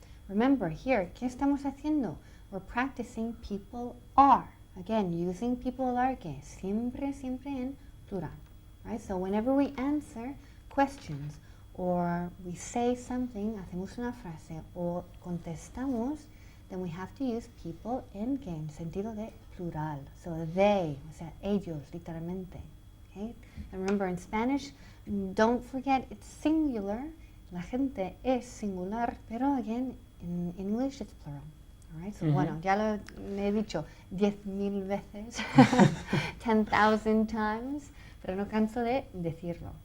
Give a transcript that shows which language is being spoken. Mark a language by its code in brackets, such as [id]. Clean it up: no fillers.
[en] Remember here, [es] ¿qué estamos haciendo? [en] We're practicing people are. Again, using people are [es] que siempre, siempre en plural. [en] Right? So whenever we answer questions or we say something, [es] hacemos una frase o contestamos, [en] then we have to use people [es] en que en sentido de plural. [en] So they, [es] o sea, ellos, literalmente. [en] Okay? And remember in Spanish, don't forget it's singular. [es] La gente es singular, pero [en] again, in English it's plural. All right? [es] So bueno, ya lo he dicho 10,000 veces, 10,000 times, pero no canso de decirlo.